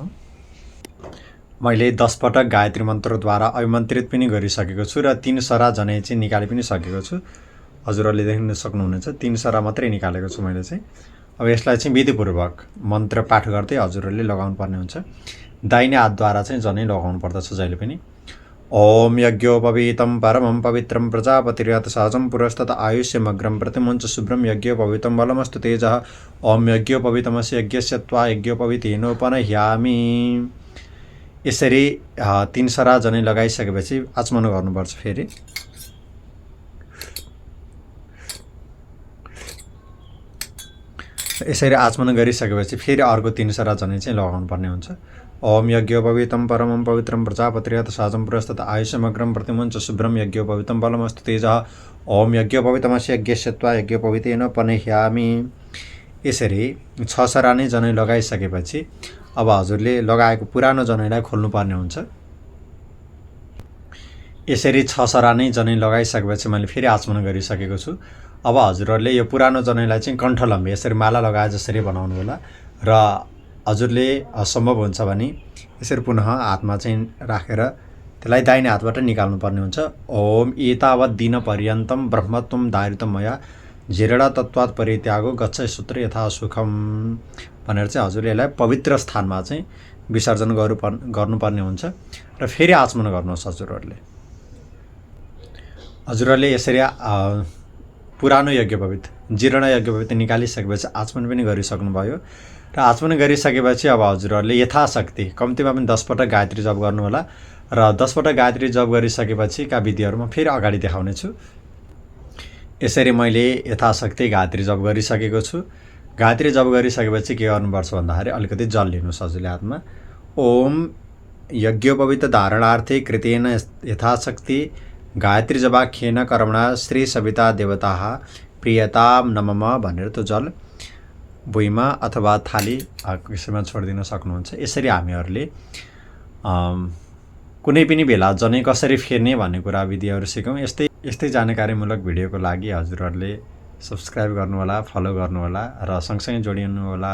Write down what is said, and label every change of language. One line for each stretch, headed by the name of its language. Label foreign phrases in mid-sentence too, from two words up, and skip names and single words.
Nepali: मैले 10 पटक गायत्री मन्त्रद्वारा अभिमन्त्रित पनि गरिसकेको छु र 3 सरा जनै चाहिँ निकालि पनि सकेको छु। हजुरहरूले देख्न सक्नुहुनेछ 3 सरा मात्रै निकालेको छु मैले चाहिँ। अब यसलाई चाहिँ विधिपूर्वक मन्त्र पाठ गर्दै हजुरहरूले लगाउनु पर्ने हुन्छ। दाहिने हातद्वारा चाहिँ जनै लगाउनु पर्दछ जहिले पनि।
Sanskrit: ओम यज्ञोपवीतं परमं पवित्रं प्रजापतिर्यत् सहजं पुरस्तत् आयुष्यमग्रं प्रतिमुञ्च शुभ्रं यज्ञोपवीतं बलमस्तु तेजः। ओम यज्ञोपवीतमस्य यज्ञस्य त्वा यज्ञोपवीतेनोपनह्यामि।
Nepali: यसरी 3 सरा जनै लगाइसकेपछि आचमन गर्नुपर्छ। फेरि यसरी आचमन गरिसकेपछि फेरि अर्को 3 सरा जनै चाहिँ लगाउनु पर्ने हुन्छ।
Sanskrit: ओम यज्ञोपवीतं परमं पवित्रं प्रजापतिर्यत् सहजं पुरस्तत् आयुष्यमग्रं प्रतिमुञ्च शुभ्रं यज्ञोपवीतं बलमस्तु तेजः। ओम यज्ञोपवीतमस्य यज्ञस्य त्वा यज्ञोपवीतेनोपनह्यामि।
Nepali: यसरी 6 सरा नै जनै लगाइसकेपछि अब हजुरले लगाएको पुरानो जनैलाई खोल्नुपर्ने हुन्छ। यसरी 6 सरा नै जनै लगाइसकेपछि मैले फेरि आचमन गरिसकेको छु। अब हजुरहरूले यो पुरानो जनैलाई चाहिँ कण्ठलम्बी यसरी माला लगाए जसरी बनाउनु होला र हजुरले सम्भव हुन्छ भने यसरी पुनः हातमा चाहिँ राखेर त्यसलाई दाहिने हातबाट निकाल्नुपर्ने हुन्छ।
Sanskrit: ओम एतावत् दिन पर्यन्तं ब्रह्मत्वं धारितं मया झिरेडा तत्त्वात् परित्यागो गच्छ सूत्र यथा सुखम
Nepali: भनेर चाहिँ हजुरले यसलाई पवित्र स्थानमा चाहिँ विसर्जन गर्नुपर्ने हुन्छ र फेरि आचमन गर्नुहोस्। हजुरहरूले यसरी पुरानो यज्ञोपवीत जीर्ण यज्ञोपवीत निकालिसकेपछि आचमन पनि गरिसक्नुभयो र आचमन गरिसकेपछि अब हजुरहरूले यथाशक्ति कम्तीमा पनि 10 पटक गायत्री जप गर्नु होला र 10 पटक गायत्री जप गरिसकेपछिका विधिहरूमा फेरि अगाडि देखाउने छु। यसरी मैले यथाशक्ति गायत्री जप गरिसकेको छु। गायत्री जप गरिसकेपछि के गर्नुपर्छ भन्दाखेरि अलिकति जल लिनुहोस् हजुरले हातमा।
Sanskrit: ओम यज्ञोपवीत धारणार्थे कृतेन यथाशक्ति गायत्री जपाख्येन कर्मणा श्री सविता देवताः प्रियतां नमः
Nepali: भनेर त्यो जल भुइँमा अथवा थाली यसैमा छोडिदिन सक्नुहुन्छ। यसरी हामीहरूले कुनै पनि बेला जनै कसरी फेर्ने भन्ने कुरा विधिहरू सिकौँ। यस्तै जानकारीमूलक भिडियोको लागि हजुरहरूले सब्सक्राइब गर्नुहोला, फलो गर्नुहोला र सँगसँगै जोडिनु होला।